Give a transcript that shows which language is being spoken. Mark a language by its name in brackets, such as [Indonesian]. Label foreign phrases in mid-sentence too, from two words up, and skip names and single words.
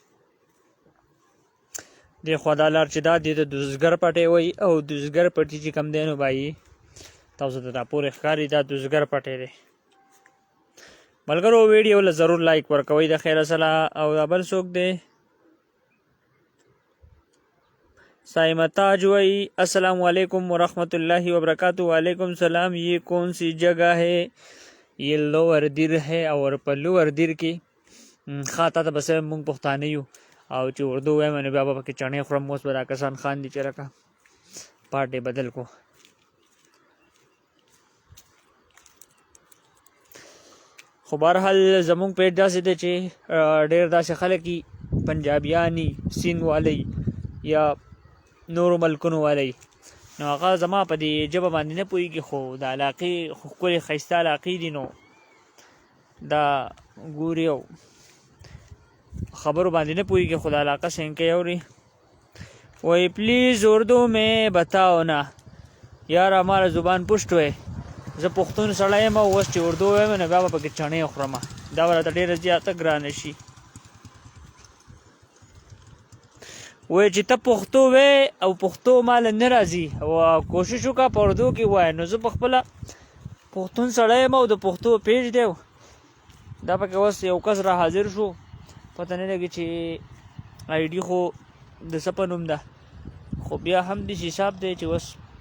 [Pashto] دې خوا دا لار چې دا دې د دوزګر پټی وایي او دوزګر پټي چې کوم دی نو بایي تاسو ته دا پورې ښکاري دا دوزګر پټی دی. ملګرو ویډیو له ضرور لایک ورکوئ د خیره سره او دا بل څوک دی سائمتاج وئی [Arabic] السلام علیکم ورحمۃ اللہ وبرکاتہ. [Urdu] وعلیکم السلام. یہ کون سی جگہ ہے؟ یہ لوور دیر ہے اور [Pashto] په لوور دیر کې خاطه ته بس مونږ پښتانه یو او چې اردو وایم نو بیا به پکې چڼې خورم اوس به دا کسان خاندي چې راکه پاټې بدل کو. خو بهرحال زمونږ پیج داسې دی چې ډېر داسې خلک یي پنجابیان یي سین والی یا نورو ملکونو والی نو هغه زما په دې ژبه باندې نه پوهېږي خو د علاقې ښکلې ښایسته علاقې دي نو دا ګوري او خبرو باندې نه پوهېږي خو د علاقه سینکۍ اوري. [Urdu] وہی پلیز اردو میں بتاؤ نا یار ہمارا زبان پشت وی [Pashto] زه پښتون سړی یم او اوس چې اردو وایم نو بیا به پکې چڼې خورم دا به راته ډېره زیاته ګرانه شي. وایي چې ته پښتو وې او پښتو ماله نه راځي او کوشش وکړه په اردو کې ووایه نو زه په خپله پښتون سړی یم او د پښتو پیج دی دا پکې اوس یو کس را حاضر شو پته نه لګي چې آی ډي خو د څه په نوم ده خو بیا هم داسې حساب دی چې اوس